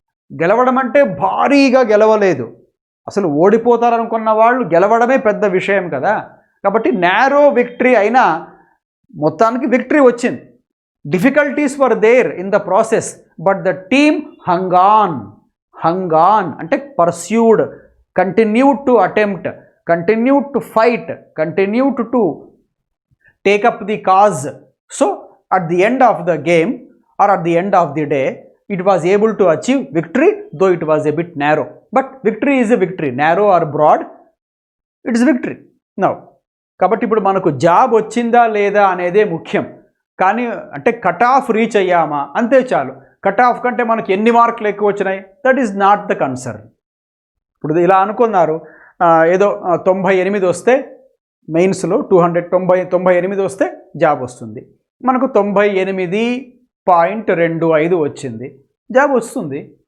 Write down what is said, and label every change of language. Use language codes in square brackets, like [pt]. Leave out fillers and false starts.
[te] గెలవడం అంటే భారీగా గెలవలేదు, అసలు ఓడిపోతారనుకున్న వాళ్ళు గెలవడమే పెద్ద విషయం కదా. కాబట్టి నారో విక్టరీ అయినా మొత్తానికి విక్టరీ వచ్చింది. [en] Difficulties were there in the process but the team hung on. Hung on అంటే pursued, continued to attempt, continued to fight, continued to take up the cause. So at the end of the game or at the end of the day it was able to achieve victory, though it was a bit narrow, but victory is a victory, narrow or broad, it is victory. [te] Now కాబట్టి ఇప్పుడు మనకు job వచ్చిందా లేదా అనేదే ముఖ్యం, కానీ అంటే cut off reach అయ్యామా అంతే చాలు. కట్ ఆఫ్ కంటే మనకి ఎన్ని మార్కులు ఎక్కువ వచ్చినాయి, [en] That is not the concern. [te] ఇప్పుడు ఇలా అనుకున్నారు, ఏదో 98 వస్తే మెయిన్స్లో 98 వస్తే జాబ్ వస్తుంది, మనకు 98.25 వచ్చింది, జాబ్ వస్తుంది.